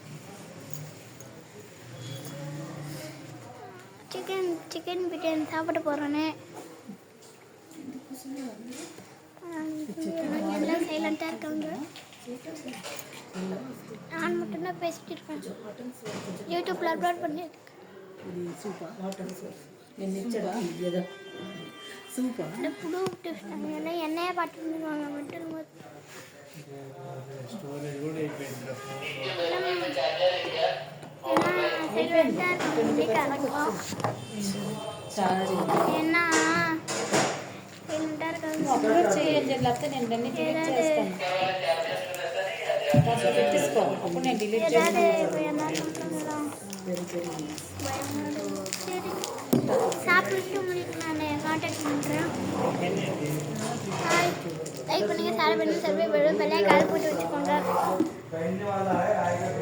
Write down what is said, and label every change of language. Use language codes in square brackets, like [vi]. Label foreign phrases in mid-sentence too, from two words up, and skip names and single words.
[ta] சிக்கன் பிரியாணி சாப்பிட போகிறேன்னு எல்லாம் சைலண்ட்டாக இருக்காங்க. நான் மட்டும்தான் பேசிட்டு இருக்கேன். யூடியூப்பில் அப்லோட் பண்ணியிருக்கேன். என்னையே பார்த்துருவாங்க மட்டும் [te] ఏనా అప్లోడ్ చేయండి లేకపోతే నేను దాన్ని డిలీట్ చేస్తాను. దాంట్లో పెట్టేసుకో, అప్పుడు నేను డిలీట్ చేస్తాను. [ta] சாப்பிட்டு உங்களுக்கு நான் கான்டாக்ட் பண்ணுறேன். லைக் பண்ணுங்கள், ஷேர் பண்ணுங்கள், சப்ஸ்கிரைப் பண்ணுங்கள், பெல்லைக்கான கால் போட்டு வச்சுக்கோங்க.